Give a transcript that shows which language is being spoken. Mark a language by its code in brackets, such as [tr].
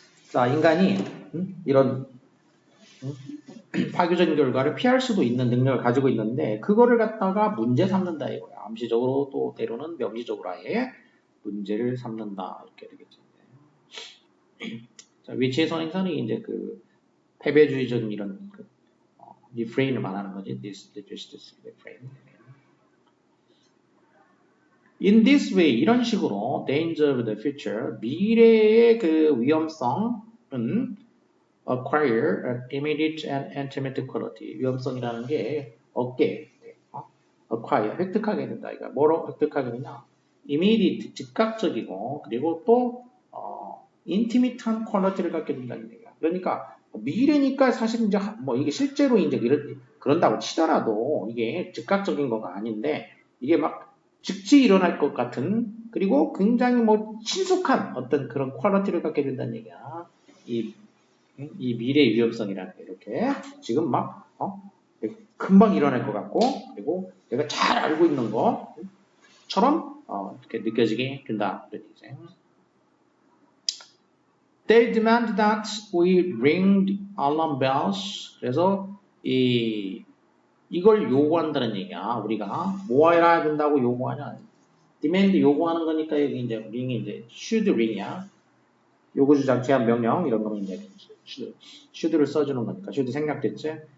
[ko] 자, 인간이 이런 파괴적인 결과를 피할 수도 있는 능력을 가지고 있는데 그거를 갖다가 문제 삼는다 이거야. 암시적으로 또 때로는 명시적으로 아예 문제를 삼는다 이렇게 되겠죠. 자, 위치의 선행사는 이제 그 패배주의적인 이런 리프레인을 말하는 거지. [en] This refrain. In this way, [ko] 이런 식으로 [en] danger of the future, [ko] 미래의 그 위험성은 [en] acquire an immediate and intimate quality. [ko] 위험성이라는 게 acquire, 획득하게 된다. 그러니까 뭐로 획득하게 되냐? immediate, 즉각적이고 그리고 또 intimate한 퀄리티를 갖게 된다는 얘기야. 그러니까 미래니까 사실 이제 뭐 이게 실제로 이제 그런다고 치더라도 이게 즉각적인 거가 아닌데 이게 막 즉시 일어날 것 같은 그리고 굉장히 뭐 친숙한 어떤 그런 퀄리티를 갖게 된다는 얘기야. 이 미래의 위험성이라는 게 이렇게 지금 막 금방 일어날 것 같고 그리고 내가 잘 알고 있는 것처럼 이렇게 느껴지게 된다. 그런 얘기죠. [en] They demand that we ring alarm bells. [ko] 그래서 이걸 요구한다는 얘기야. 우리가 뭐 해야 된다고 요구하냐? demand 요구하는 거니까 여기 이제 ring이 이제 should ring이야. 요구주장, 제한, 명령 이런 거는 이제 should를 써주는 거니까 should 생략됐지.